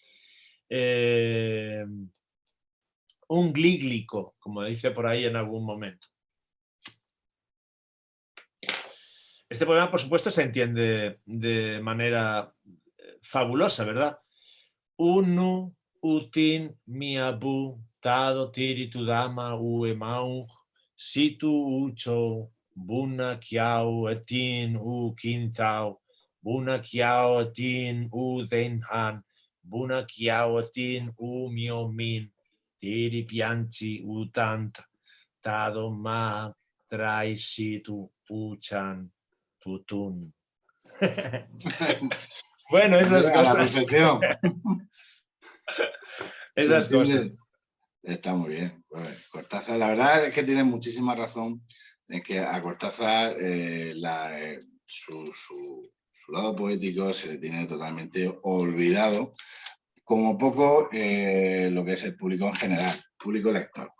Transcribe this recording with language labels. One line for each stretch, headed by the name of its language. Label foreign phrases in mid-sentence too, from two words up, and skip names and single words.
Spanish: Un glíglico, como dice por ahí en algún momento. Este poema, por supuesto, se entiende de manera fabulosa, ¿verdad? Unu, utin, miabu, tado, tiri, tudama, uemau, situ, ucho, buna, kiau, etin, quintao, buna, kiau, etin, denhan, buna, kiau, etin, miomin, tiri, pianchi, utant, tado, ma, trai, situ, uchan, tutun. Bueno, esas A la cosas. perfección. Se Esas cosas. entiende. Está muy bien. Pues, Cortázar, la verdad es que tiene muchísima razón en que a Cortázar su lado poético se le tiene totalmente olvidado, como poco lo que es el público en general, público lector.